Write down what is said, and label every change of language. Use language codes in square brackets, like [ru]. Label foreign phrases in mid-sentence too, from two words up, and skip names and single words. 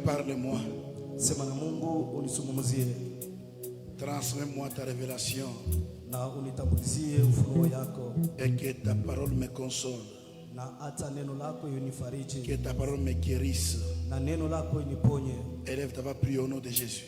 [fr] Parle-moi. [sw] Sema na Mungu unisungumuzie. [fr] Transmets-moi ta révélation. [sw] Na unitambulizie ufunuo yako. [fr] Et que ta parole me console. [sw] Na hata neno lako unifariji. [fr] Que ta parole me guérisse. [sw] Na neno lako uniponye. [fr] Élève ta voix, prie au nom de Jésus.